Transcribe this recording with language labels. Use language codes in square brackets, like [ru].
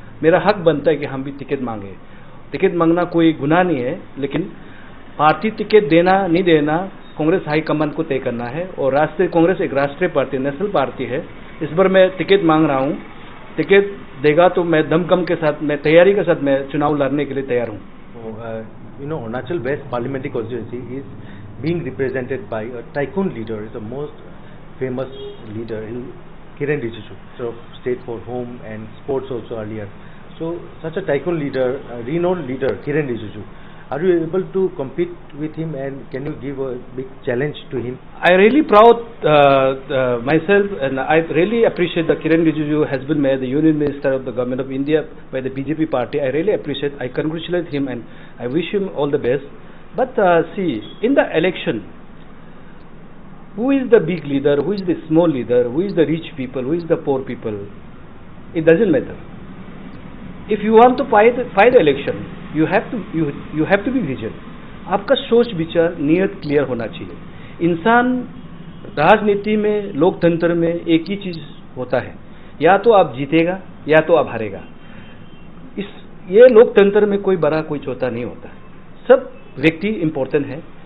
[hi] मेरा हक बनता है कि हम भी टिकट मांगे। टिकट मांगना कोई गुनाह नहीं है, लेकिन पार्टी टिकट देना नहीं देना कांग्रेस हाईकमान को तय करना है। और राष्ट्रीय कांग्रेस एक राष्ट्रीय पार्टी, नेशनल पार्टी है। इस बार मैं टिकट मांग रहा हूँ। टिकट देगा तो मैं दमखम के साथ, मैं तैयारी के साथ मैं चुनाव लड़ने के लिए तैयार हूँ। [en] Arunachal West Parliamentary Constituency is being represented by a tycoon leader. Is the most famous leader, Kiren Rijiju, so state for home and sports also earlier. So such a tycoon leader, a renowned leader, Kiren Rijiju. Are you able to compete with him, and can you give a big challenge to him? I really proud myself, and I really appreciate that Kiren Rijiju has been made the Union Minister of the Government of India by the BJP party. I really appreciate, I congratulate him, and I wish him all the best. But see, in the election, who is the big leader, who is the small leader, who is the rich people, who is the poor people? It doesn't matter. If you want to fight the election, you have to be vigilant. [hi] आपका सोच विचार नियत clear होना चाहिए। इंसान राजनीति में, लोकतंत्र में एक ही चीज होता है, या तो आप जीतेगा या तो आप हारेगा। ये लोकतंत्र में कोई बड़ा कोई छोटा नहीं होता, सब व्यक्ति इम्पोर्टेंट है।